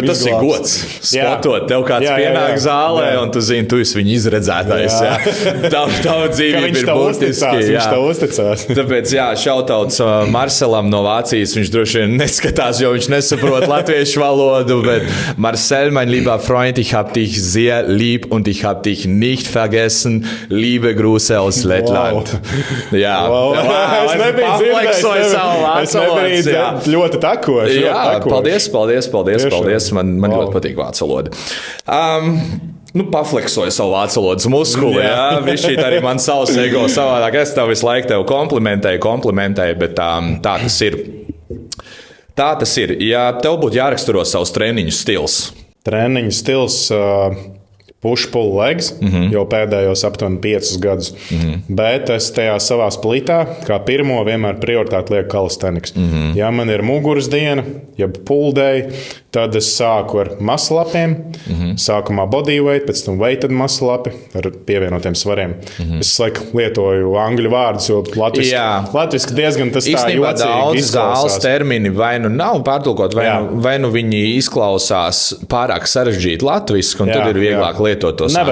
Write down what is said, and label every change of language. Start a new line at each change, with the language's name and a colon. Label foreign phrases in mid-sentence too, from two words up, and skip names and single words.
Latvian: izglābs. Bet tas ir gods. Spotot, tev kāds pienāk zālē, un tu zini, tu esi viņu izredzētājs. Tavu dzīvību ir būtiski. Viņš tev uzticās. Tāpēc, šautauts Marcelam no Vācijas, viņš droši vien neskatās, jo viņš nesaprot latviešu valodu, bet Marcel,
German: mein lieber Freund, ich hab dich sehr lieb und ich hab dich nicht vergessen. Liebe Grüße aus Lettland.
Latvian: Es nebiju dzirdējis. Es nebiju ļoti takoši. Paldies. Man ļoti patīk vācu valoda. Pafleksoju savu vācu valodas muskuli. Viņš šī arī man savs ego savādāk. Es tev visu laiku tev komplimentēju, bet tā tas ir. Tā tas ir. Ja tev būtu jāraksturo savus treniņu stils. Treniņu stils
English: push-pull legs
Latvian: jau pēdējos aptuveni 5 gadus. Bet es tajā savā splitā, kā pirmo, vienmēr prioritāti lieku kalisteniks. Ja man ir muguras diena, jeb
English: pull day,
Latvian: tad es sāku ar muscle-upiem. Sākumā bodyweight, pēc tam
English: weighted muscle-upi
Latvian: ar pievienotiem svariem. Es lietoju angļu vārdus, jo latviski diezgan tas tā jocīgi izklausās. Daudz zāles termini vai nu nav pārtulkot, vai nu viņi izklausās pārāk sarežģīti latviski, un tad ir vieglāk lietot tos anglicismus.